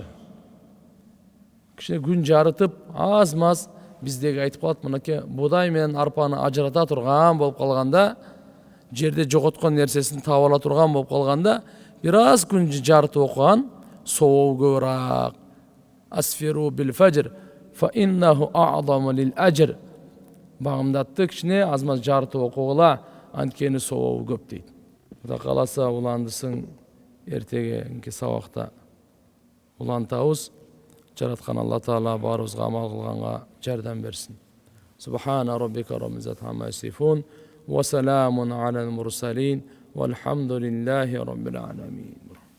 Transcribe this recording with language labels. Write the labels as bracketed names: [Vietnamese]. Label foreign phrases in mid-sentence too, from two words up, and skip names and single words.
[Kyrgyz] Кичине күн жарытып, аз-маз биздеги айтып калат, мынакей будай менен арпаны ажырата турган болуп калганда, жерде жоготкон нерсесин таап ала турган болуп калганда, бир аз күн жарытып окуган сообу көбүрөөк. [Arabic] أسفروا بالفجر فإنه أعظم للأجر. [Kyrgyz] Багымдатты кичине аз-маз жарытып окугула, анткени сообу көп дейт. Кудай кааласа уландысын эртегенки сабакта улантабыз. Жараткан Алла Таала баарыбызга амал кылганга жардам берсин. [Arabic] سبحان ربك رب العزة عما يصفون وسلام على المرسلين والحمد لله رب العالمين.